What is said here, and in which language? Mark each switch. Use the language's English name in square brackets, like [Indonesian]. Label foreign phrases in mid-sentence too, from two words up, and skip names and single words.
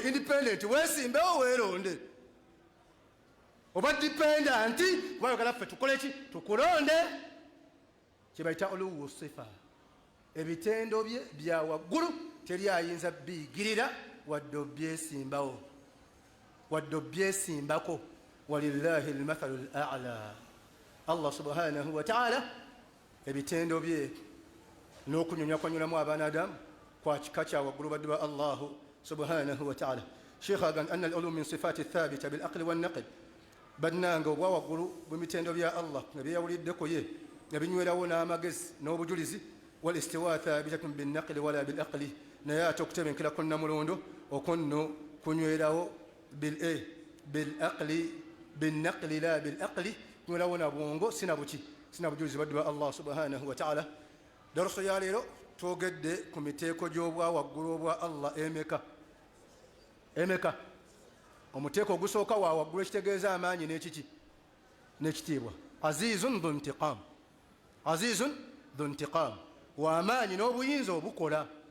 [Ganda] Independent weesimbewo weeronde. Oba dependent kuba oyagala ffe tukole ki? Tukulonde. Kyebayita [Arabic] علو صفة. [Ganda] Ebitendo bye bya waggulu teri ayinza biyigirira wadde obyesimbawo wadde obyesimbako. [Arabic] ولله المثل الأعلى. [Ganda] Allah [Arabic] سبحانه وتعالى [Ganda] ebitendo bye n'okunyonyakwanyolamu abaanadamu kwa kika kya waggulu badde ba [Arabic] الله سبحانه وتعالى. [Ganda] Sheikh agan [Arabic] أن العلوم من صفات ثابتة بالعقل والنقل [Ganda] bannange obwa waggulu bw'emitendo bya Allah nga byeyawuliddeko ye nga binywerawo n'amagezi n'obujulizi [Arabic] والاستواء ثابتة بالنقل ولا بالعقل [Ganda] naye ate okutebenkera ku namulondo okonno kunywerawo [Arabic] بالنقل لا بالعقل [Ganda] kunywerawo na bwongo sina buki sina bujulizi baddu ba Allah [Arabic] سبحانه وتعالى. [Ganda] Daruso ya leero twogedde ku miteeko gy'obwa waggulu obwa Allah emeka. Omuteeko ogusooka wa waggulu ekitegeeza amaanyi n'ekiki n'ekitiibwa. [Arabic] عزيز ذو انتقام, عزيز ذو انتقام, [Ganda] wa amaanyi n'obuyinza obukola.